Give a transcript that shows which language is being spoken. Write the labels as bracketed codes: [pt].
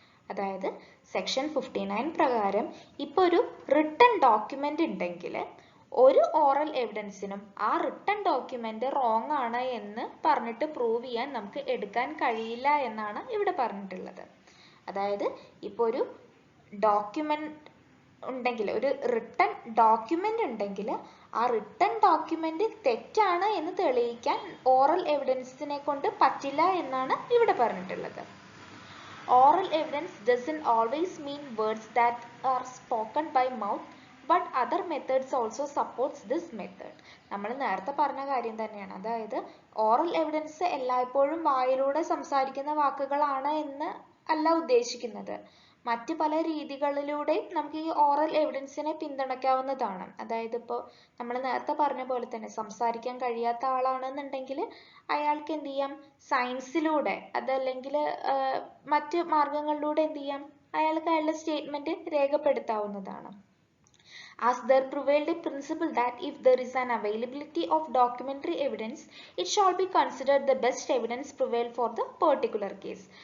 [ml] അതായത് സെക്ഷൻ 59 പ്രകാരം ഇപ്പോൾ ഒരു റിട്ടൺ ഡോക്യുമെന്റ് ഉണ്ടെങ്കിൽ ഒരു ഓറൽ എവിഡൻസിനും ആ റിട്ടൺ ഡോക്യുമെന്റ് റോങ് ആണ് എന്ന് പറഞ്ഞിട്ട് പ്രൂവ് ചെയ്യാൻ നമുക്ക് എടുക്കാൻ കഴിയില്ല എന്നാണ് ഇവിടെ പറഞ്ഞിട്ടുള്ളത്. അതായത് ഇപ്പോൾ ഒരു ഡോക്യുമെന്റ് ഉണ്ടെങ്കിൽ, ഒരു റിട്ടൺ ഡോക്യുമെന്റ് ഉണ്ടെങ്കിൽ ആ റിട്ടൺ ഡോക്യുമെന്റ് തെറ്റാണ് എന്ന് തെളിയിക്കാൻ ഓറൽ എവിഡൻസിനെ കൊണ്ട് പറ്റില്ല എന്നാണ് ഇവിടെ പറഞ്ഞിട്ടുള്ളത്. [en] Oral evidence doesn't always mean words that are spoken by mouth, but other methods also supports this method. [ml] നമ്മൾ നേരത്തെ പറഞ്ഞ കാര്യം തന്നെയാണ്. അതായത് ഓറൽ എവിഡൻസ് എല്ലായ്പ്പോഴും വായിലൂടെ സംസാരിക്കുന്ന വാക്കുകളാണ് എന്ന് അല്ല ഉദ്ദേശിക്കുന്നത്. മറ്റ് പല രീതികളിലൂടെയും നമുക്ക് ഈ ഓറൽ എവിഡൻസിനെ പിന്തുണയ്ക്കാവുന്നതാണ്. അതായത് ഇപ്പോൾ നമ്മൾ നേരത്തെ പറഞ്ഞ പോലെ തന്നെ സംസാരിക്കാൻ കഴിയാത്ത ആളാണെന്നുണ്ടെങ്കിൽ അയാൾക്ക് എന്ത് ചെയ്യാം, സയൻസിലൂടെ അതല്ലെങ്കിൽ മറ്റ് മാർഗങ്ങളിലൂടെ എന്ത് ചെയ്യാം, അയാൾക്ക് അയാളുടെ statement രേഖപ്പെടുത്താവുന്നതാണ്. [en] As there prevailed a principle that if there is an availability of documentary evidence, it shall be considered the best evidence prevailed for the particular case.